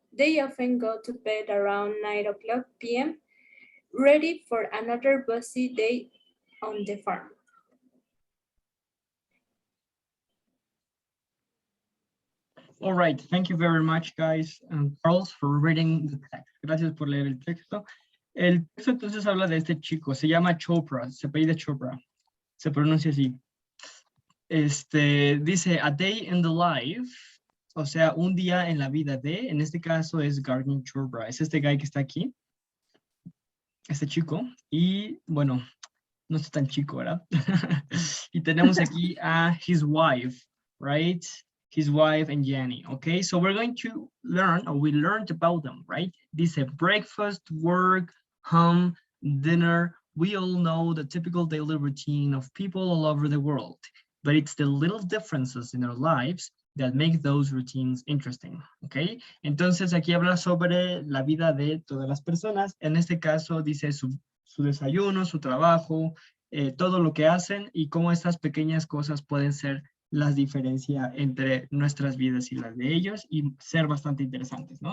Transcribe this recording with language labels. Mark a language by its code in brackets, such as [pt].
[en] They often go to bed around 9 o'clock p.m., ready for another busy day on the farm. All right, thank you very much, guys and girls, for reading the text. [es] Gracias por leer el texto. El texto entonces habla de este chico, se llama Chopra, se apellida Chopra, se pronuncia así. Dice, [en] a day in the life, [es] o sea, un día en la vida de, en este caso es Garden Chopra, es este guy que está aquí, este chico, y bueno, no está tan chico, ¿verdad? Y tenemos aquí a [en] his wife, right? his wife, and Jenny. Okay, so we're going to learn, or we learned about them, right? This is breakfast, work, home, dinner. We all know the typical daily routine of people all over the world, but it's the little differences in our lives that make those routines interesting, ¿ok? [es] Entonces aquí habla sobre la vida de todas las personas. En este caso dice su desayuno, su trabajo, todo lo que hacen y cómo estas pequeñas cosas pueden ser la diferencia entre nuestras vidas y las de ellos y ser bastante interesantes, ¿no?